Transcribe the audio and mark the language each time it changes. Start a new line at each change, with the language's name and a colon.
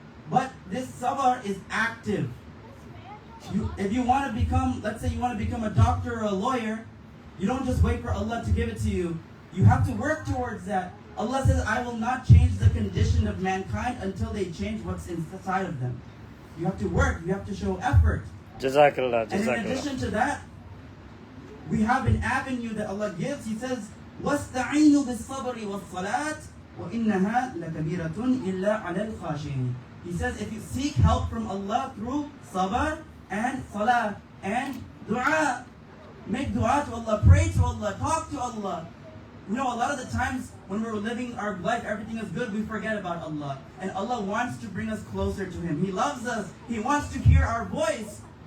English: But this sabr is active. If you want to become, let's say you want to become a doctor or a lawyer, you don't just wait for Allah to give it to you. You have to work towards that. Allah says, I will not change the condition of mankind until they change what's inside of them. You have to work, you have to show effort.
Arabic: Jazakallah,
English: And in
Arabic: Jazakallah.
English: addition to that, we have an avenue that Allah gives. He says,
Arabic: وَاسْتَعِينُوا بِالصَّبْرِ وَالصَّلَاةِ وَإِنَّهَا لَكَبِيرَةٌ إِلَّا عَلَى الْخَاشِعِينَ.
English: He says, if you seek help from Allah through sabr and salah and dua, make dua to Allah, pray to Allah, talk to Allah. You know, a lot of the times when we're living our life, everything is good, we forget about Allah. And Allah wants to bring us closer to Him. He loves us. He wants to hear our voice.